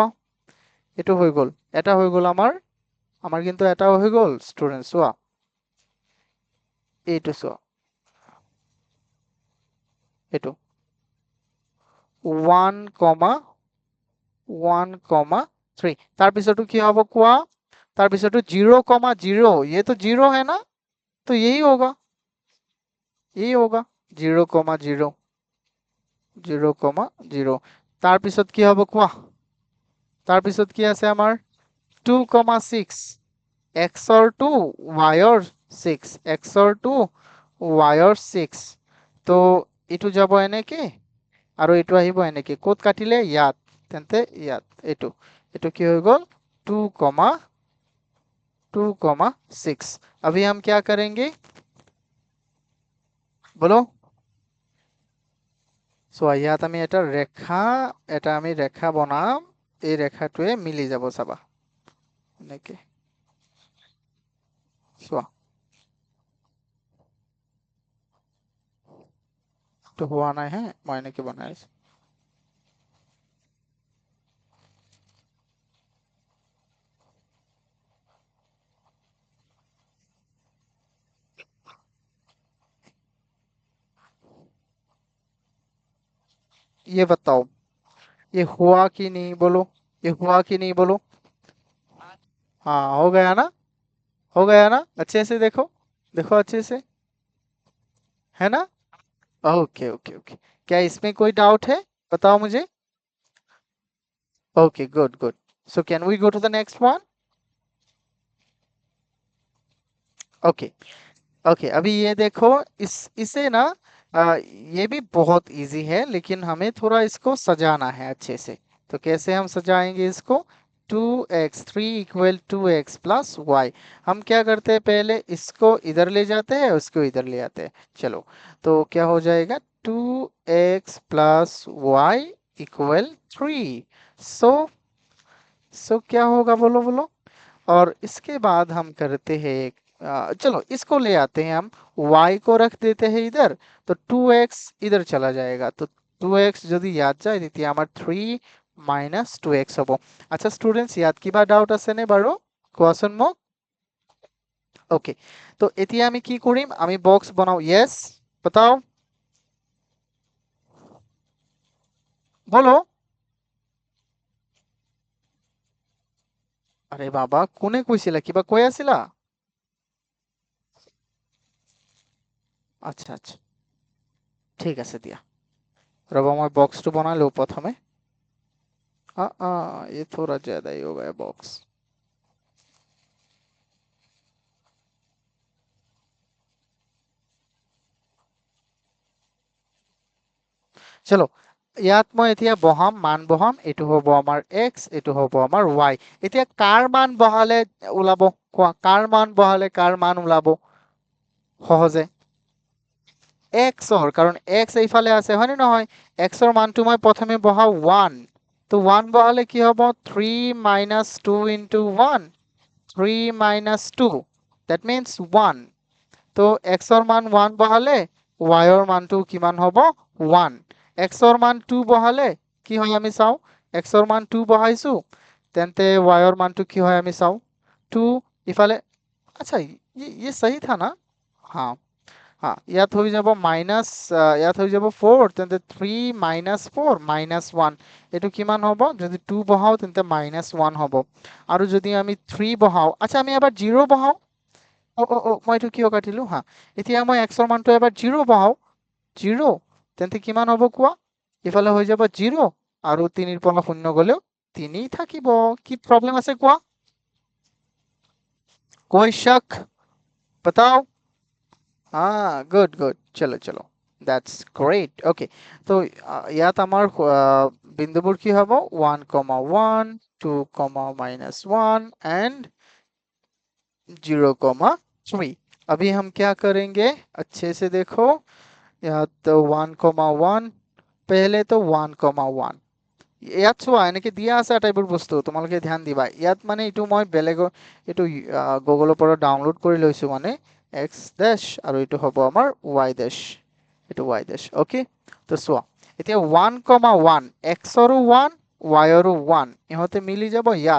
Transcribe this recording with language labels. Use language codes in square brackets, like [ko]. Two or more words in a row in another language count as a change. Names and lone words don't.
[as] এইটো হৈ গ'ল, এটা হৈ গ'ল আমাৰ কিন্তু এটা হৈ গ'ল ষ্টুডেন্ট। চোৱা এইটো, চোৱা এইটো 1, 3। তাৰপিছতো কি হ'ব কোৱা, তাৰপিছতো 0, 0, [hi] ये तो 0 है ना, तो यही होगा, यही होगा 0, 0, 0, 0। [as] তাৰপিছত কি হ'ব কোৱা, তাৰপিছত কি আছে আমাৰ 2, 6, x ৰ 2, y ৰ 6, x ৰ 2, y ৰ 6। তো এইটো যাব এনেকে আৰু এইটো আহিব এনেকে, ক'ত কাটিলে ইয়াত, তেন্তে ইয়াত এইটো এইটো কি হৈ গ'ল 2, 6। [hi] अभी हम क्या करेंगे बोलो। [as] চোৱা ইয়াত আমি এটা ৰেখা বনাম, এই ৰেখাটোৱে মিলি যাব, চাবা এনেকে। চোৱা এইটো হোৱা নাই, হে মই এনেকে বনাই আছো। [hi] ये बताओ, ये हुआ कि नहीं बोलो, ये हुआ कि नहीं बोलो। हाँ हो गया ना, हो गया ना, अच्छे से देखो, देखो अच्छे से, है ना। [en] okay okay okay, [hi] क्या इसमें कोई डाउट है, बताओ मुझे। [en] okay good good, so can we go to the next one? Okay, ओके, [hi] अभी ये देखो, इसे ना ये भी बहुत इजी है, लेकिन हमें थोड़ा इसको सजाना है अच्छे से। तो कैसे हम सजाएंगे इसको? 2x3 [en] equal 2x plus y. [hi] हम क्या करते हैं, पहले इसको इधर ले जाते हैं, उसको इधर ले आते हैं। चलो, तो क्या हो जाएगा? [en] 2x plus y equal 3. so so [hi] क्या होगा, बोलो बोलो। और इसके बाद हम करते हैं एक, चलो इसको ले आते हैं हम, y को रख देते हैं इधर। तो 2x इधर चला जाएगा, तो 2x [as] যদি ইয়াত যায় তেতিয়া আমাৰ 3 মাইনাস 2x হ'ব। আচ্ছা স্টুডেন্টস, ইয়াত কিবা ডাউট আছে নে বাৰু? কোৱাচোন মোক। ওকে, তো এতিয়া আমি কি কৰিম, আমি বক্স বনাও। [hi] ইয়েস, बताओ, বলো। [as] আরে বাবা, কোনে কৈছিলা, কিবা কৈ আছিলা? আচ্ছা আচ্ছা, ঠিক আছে দিয়া। [hi] रबो मैं बॉक्स तो बना लो प्रथमे। ये थोड़ा ज्यादा ही हो गया बॉक्स। [as] চলো, ইয়াত মই এতিয়া বহাম, মান বহাম। এইটো হ'ব আমাৰ x, এইটো হ'ব আমাৰ y। এতিয়া কাৰ মান বহালে ওলাব? কোৱা, কাৰ মান বহালে কাৰ মান ওলাব সহজে? x ৰ, কাৰণ x এইফালে আছে, হয় নে নহয়? x ৰ মানটো মই প্ৰথমে বহাও 1। তো 1 বহালে কি হ'ব? [en] 3 minus 2 into 1, 3 minus 2, that means 1। [as] তো x ৰ মান 1 বহালে y ৰ মানটো কিমান হ'ব? 1। x ৰ মান 2 বহালে কি হয় আমি চাও। x ৰ মান 2 বহাইছো, তেন্তে y ৰ মানটো কি হয় আমি চাও। [hi] 2 ইফালে, আচ্ছা ये सही था ना? हाँ हाँ, [as] ইয়াত হৈ যাব মাইনাস, ইয়াত হৈ যাব 4, তেন্তে 3 মাইনাস 4 মাইনাস 1। এইটো কিমান হ'ব? যদি 2 বহাও তেন্তে মাইনাস 1 হ'ব। আৰু যদি আমি 3 বহাও, আচ্ছা আমি এবাৰ 0 বহাও। মই এইটো কিয় কাটিলো? হা, এতিয়া মই x ৰ মানটো এবাৰ 0 বহাও। 0, তেন্তে কিমান হ'ব কোৱা? ইফালে হৈ যাব 0, আৰু 3 ৰ পৰা 0 গ'লেও 3 থাকিব। কি প্ৰব্লেম আছে কোৱা? [hi] कोई शक? बताओ। हाँ, गुड गुड, चलो चलो, [en] that's great. [as] ওকে, তো ইয়াত আমাৰ বিন্দুবোৰ কি হ'ব? [hi] 1,1, 2,-1 एंड 0,3। अभी हम क्या करेंगे, अच्छे से देखो। यहाँ तो 1,1, पहले तो 1,1। [as] ইয়াত চোৱা, এনেকে দিয়া আছে আটাইবোৰ বস্তু, তোমালোকে ধ্যান দিবা। ইয়াত মানে এইটো মই বেলেগৰ, এইটো গুগলৰ পৰা ডাউনলোড কৰি লৈছো, মানে [en] x dash, [as] আৰু এইটো হ'ব আমাৰ [en] y dash. [as] এইটো [en] y dash. [as] অ'কে, তো চোৱা, এতিয়া 1,1, এক্সৰো 1, ৱাইৰো 1, ইহঁতে মিলি যাব ইয়াত।